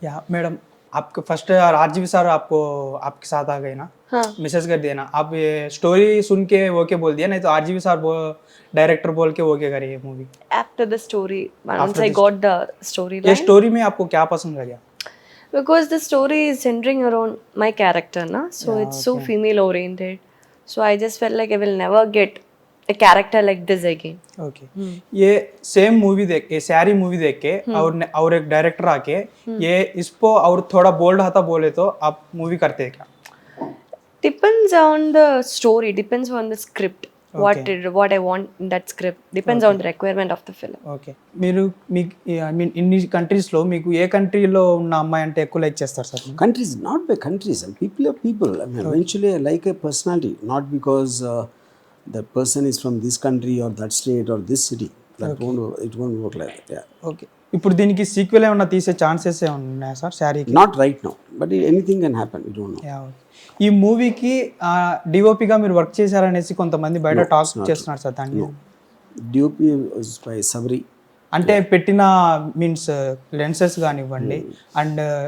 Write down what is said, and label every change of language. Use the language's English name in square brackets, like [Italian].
[Hindi] Madam आपको first RGV sir आपको आपके साथ आ गए ना? हाँ. मैसेज कर दिया ना, आप ये स्टोरी सुन के ओके बोल दिया, नहीं तो आरजीवी सर डायरेक्टर बोल के ओके करिए movie? [English] After the story, once I got the storyline. [Hindi] ये स्टोरी में आपको क्या पसंद लगा? [English] Because the story is centering around my character, na? So it's so female oriented. So I just felt like I will never get a character like this again. Okay. [Hindi] ये same movie देख ये सारी movie देख के और एक director आके ये इसको और थोड़ा बोल्ड हाथा बोले तो आप मूवी करते हैं क्या? [English] Depends on the story, depends on the script. What I want in that script depends on the requirement of the film. [Telugu] Okay, మీరు ఐ మీన్ ఇన్ని కంట్రీస్లో మీకు ఏ కంట్రీలో ఉన్న అమ్మాయి అంటే ఎక్కువ లైక్ చేస్తారు sir? [English] Countries, not by countries, and people are people. I mean eventually I like a personality, not because that person is from this country or that state or this city. It won't work like that. [Telugu] Okay, ఇప్పుడు దీనికి sequel ఏమైనా తీసే chances ఏమైనా ఉన్నాయా sir శారీకి? [English] Not right now, but anything can happen, you don't know. [Telugu] ఈ మూవీకి డిఓపిగా మీరు వర్క్ చేశారనేసి కొంతమంది బయట టాక్ చేస్తున్నారు సార్. దాన్ని [English] DOP by Sabari [Telugu] అంటే పెట్టిన మీన్స్ లెన్సెస్ కానివ్వండి అండ్